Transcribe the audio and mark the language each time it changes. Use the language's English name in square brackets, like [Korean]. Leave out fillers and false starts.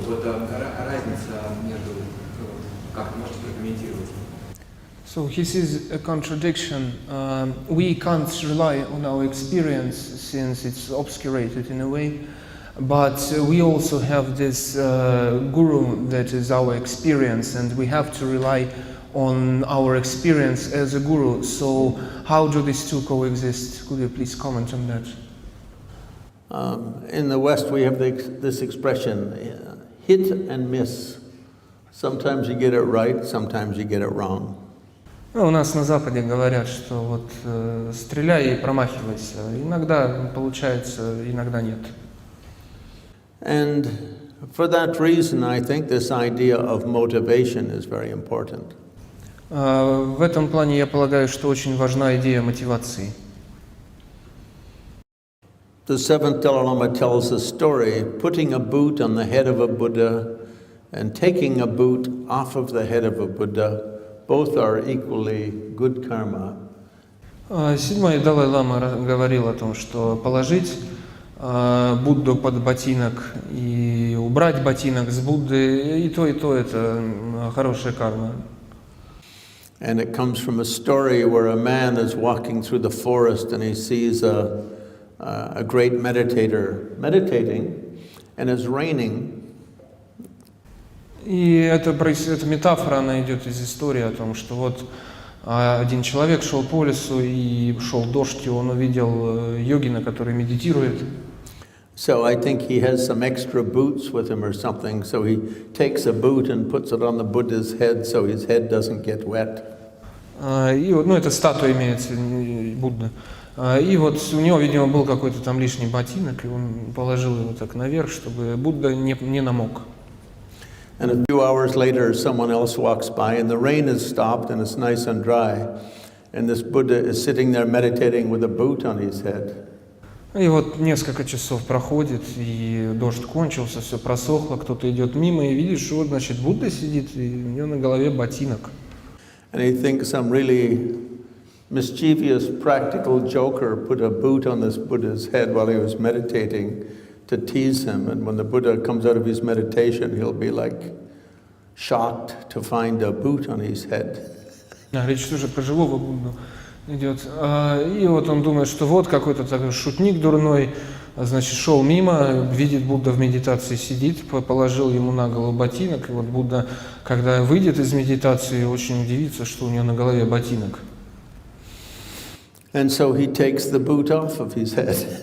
[Russian] Вот разница между, как можете прокомментировать? [English] So he sees a contradiction. We can't rely on our experience since it's obscurated in a way, but we also have this guru that is our experience, and we have to rely on our experience as a guru. So how do these two coexist? Could you please comment on that? In the West, we have this expression, hit and miss. Sometimes you get it right, sometimes you get it wrong. [Russian] Ну, у нас на Западе говорят, что вот стреляй и промахивайся. Иногда получается, иногда нет. [English] And for that reason, I think this idea of motivation is very important. [Russian] В этом плане я полагаю, что очень важна идея мотивации. [English] The seventh Dalai Lama tells a story, putting a boot on the head of a Buddha and taking a boot off of the head of a Buddha. Both are equally good karma. [Russian] Седьмой Далай-лама говорил о том, что положить Будду под ботинок и убрать ботинок с Будды, и то это хорошая карма. [English] And it comes from a story where a man is walking through the forest and he sees a great meditator meditating, and it's raining. [Russian] И эта метафора, она идет из истории о том, что вот один человек шел по лесу и шел дождь, и он увидел йогина, который медитирует. [English] So I think he has some extra boots with him or something, so he takes a boot and puts it on the Buddha's head so his head doesn't get wet. [Russian] И вот, это статуя имеется, Будда. И вот у него, видимо, был какой-то там лишний ботинок, и он положил его так наверх, чтобы Будда не намок. [English] And a few hours later, someone else walks by, and the rain has stopped, and it's nice and dry. And this Buddha is sitting there meditating with a boot on his head. [Russian] И вот несколько часов проходит, и дождь кончился, все просохло, кто-то идет мимо, и видишь, что вот, значит, Будда сидит, и у него на голове ботинок. [English] And he thinks some really mischievous, practical joker put a boot on this Buddha's head while he was meditating to tease him, and when the Buddha comes out of his meditation, he'll be like shocked to find a boot on his head. [Russian] Речь тоже про живого Будду идет. И вот он думает, что вот какой-то такой шутник дурной, значит, шел мимо, видит, Будда в медитации сидит, положил ему на голову ботинок, и вот Будда, когда выйдет из медитации, очень удивится, что у него на голове ботинок. [English] And so he takes the boot off of his head.